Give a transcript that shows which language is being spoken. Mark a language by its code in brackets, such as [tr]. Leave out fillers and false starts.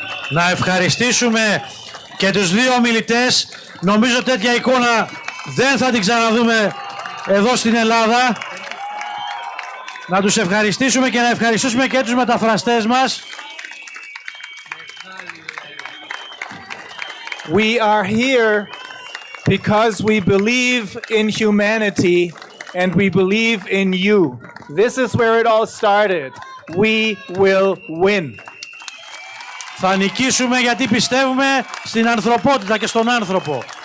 [el] Να ευχαριστήσουμε και τους δύο ομιλητές. Νομίζω τέτοια εικόνα δεν θα την ξαναδούμε εδώ στην Ελλάδα. Να τους ευχαριστήσουμε και να ευχαριστήσουμε και τους μεταφραστές μας. [en] We are here because we believe in humanity and we believe in you. This is where it all started. We will win. [el] Θα νικήσουμε γιατί πιστεύουμε στην ανθρωπότητα και στον άνθρωπο.